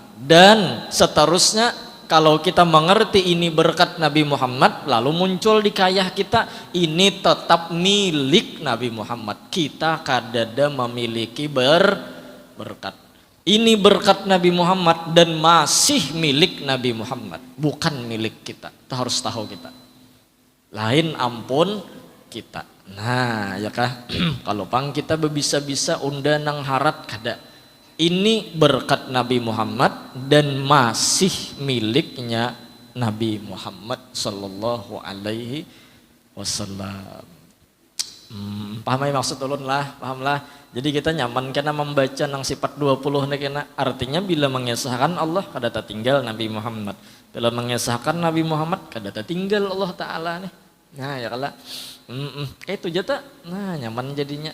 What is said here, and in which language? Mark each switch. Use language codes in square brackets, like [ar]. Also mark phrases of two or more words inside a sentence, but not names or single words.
[id] Dan seterusnya, kalau kita mengerti ini berkat Nabi Muhammad, lalu muncul di kayah kita, ini tetap milik Nabi Muhammad. [bjn] Kita kadada memiliki berkat. [id] Ini berkat Nabi Muhammad dan masih milik Nabi Muhammad, bukan milik kita. [bjn] Itu harus tahu kita. Lain ampun kita. Nah, ya kah? Kalau pang kita bisa-bisa unda nang harat kada. [id] Ini berkat Nabi Muhammad dan masih miliknya Nabi Muhammad [ar] صلى الله عليه وسلم. [bjn] Paham maksud ulun lah, paham lah. Jadi kita nyaman kena membaca nang sifat 20 nih kena. Artinya bila mengesahkan Allah kada tinggal Nabi Muhammad. Bila mengesahkan Nabi Muhammad kada tinggal Allah Ta'ala nih. Nah ya kala. Kayak itu jata. Nah nyaman jadinya.